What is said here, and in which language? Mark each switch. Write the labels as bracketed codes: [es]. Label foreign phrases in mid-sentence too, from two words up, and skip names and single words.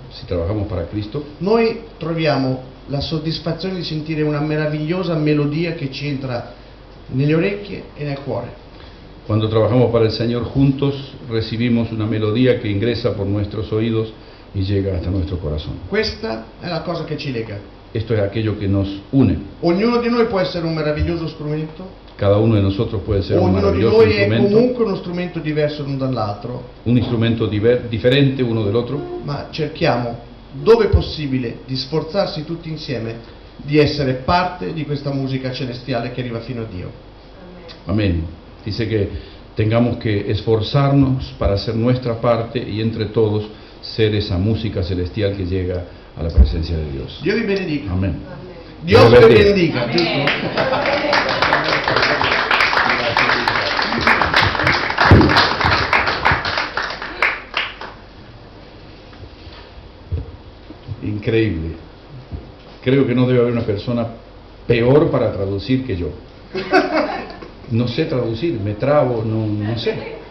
[es] si trabajamos para Cristo, [it] noi troviamo la soddisfazione di sentire una meravigliosa melodia che ci entra nelle orecchie e nel cuore. [es] cuando trabajamos para el Señor juntos, recibimos una melodía que ingresa por nuestros oídos y llega hasta nuestro corazón. [it] Questa è la cosa che ci lega. [es] Esto es aquello que nos une. [it] Ognuno di noi può essere un meraviglioso strumento, [es] Cada uno de nosotros puede ser un [it] ognuno di [es] maravilloso [it] noi è [es] instrumento, [it] comunque uno strumento diverso l'un dall'altro, [es] un instrumento diferente uno del otro, [it] ma cerchiamo, dove possibile, di sforzarsi tutti insieme di essere parte di questa musica celestiale che arriva fino a Dio. [es] amén. Dice que tengamos que esforzarnos para hacer nuestra parte y entre todos ser esa música celestial que llega a la presencia de Dios. [it] Dio vi benedica. [es] Amén. Dios Dios vi bendiga. [it] benedica, giusto? [es] Increíble. Creo que no debe haber una persona peor para traducir que yo. No sé traducir, me trabo, no sé.